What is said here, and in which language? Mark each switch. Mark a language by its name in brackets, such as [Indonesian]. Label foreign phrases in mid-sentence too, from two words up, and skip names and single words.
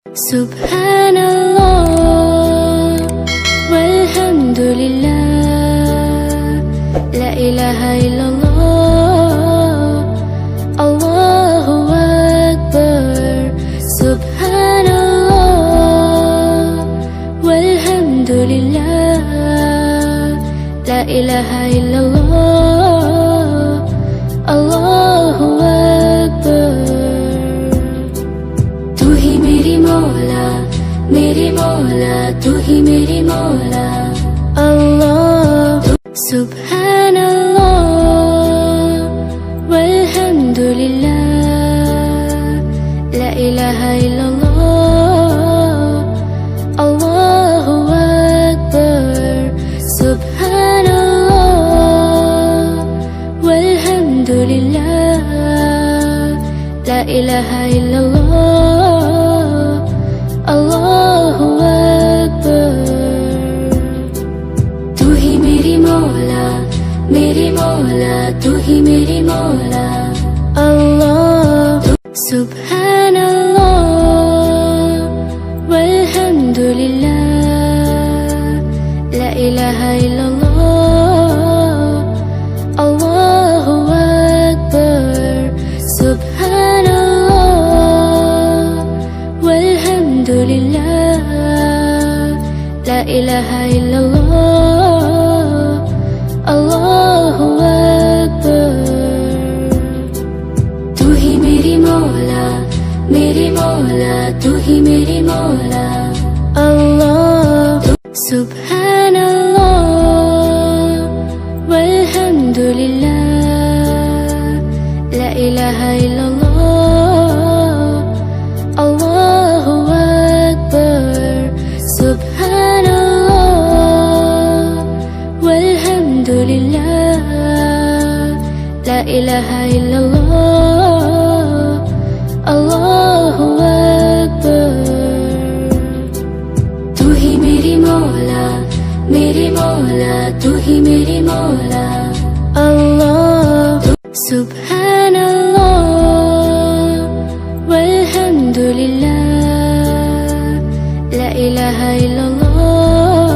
[Arabic] سبحان الله والحمد لله لا إله إلا الله الله أكبر. سبحان الله والحمد لله لا إله إلا الله الله أكبر. [Hindi] तू ही मेरी मौला, मेरी मौला, तू ही मेरी मौला, अल्लाह। [Arabic] سبحان الله والحمد لله, لا إله إلا الله الله أكبر. سبحان الله والحمد لله لا إله إلا الله الله أكبر. [Hindi] तू ही मेरी मौला, मेरी मौला, तू ही मेरी मौला, अल्लाह। [Arabic] سبحان الله والحمد لله, لا إله إلا الله الله أكبر. سبحان الله والحمد لله لا إله إلا الله الله أكبر. [Hindi] तू ही मेरी मौला, मेरी मौला, तू ही मेरी मौला, अल्लाह। [Arabic] سبحان الله والحمد لله, لا إله إلا الله الله أكبر. سبحان الله والحمد لله لا إله إلا الله الله أكبر. [Hindi] तू ही मेरी मौला, मेरी मौला, तू ही मेरी मौला, अल्लाह। [Arabic] سبحان الله والحمد لله, لا إله إلا الله,